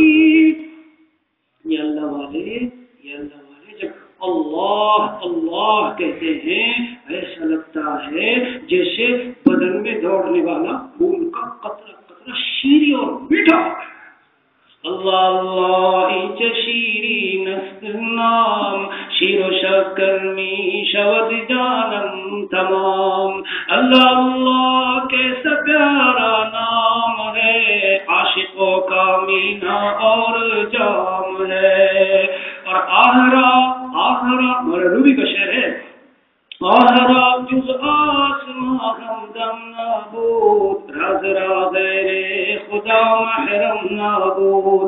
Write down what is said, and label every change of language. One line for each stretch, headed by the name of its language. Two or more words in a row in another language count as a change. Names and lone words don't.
Urdu: یہ اللہ والے جب اللہ اللہ کہتے ہیں، ایسا لگتا ہے جیسے بدن میں دوڑنے والا خون کا قطرہ قطرہ شیریں اور میٹھا۔
Persian: اللہ اللہ شیرین است نام، شیر و شکر می شود جانم تمام۔
Urdu: اللہ اللہ کیسا پیارا نام ہے، عاشقوں کا مینا اور جام ہے۔ اور آہرا ہمارا روبی کا شعر ہے،
Persian: آہرا جز آسماں ہمدم نابود، راز غیر خدا محرم نابود۔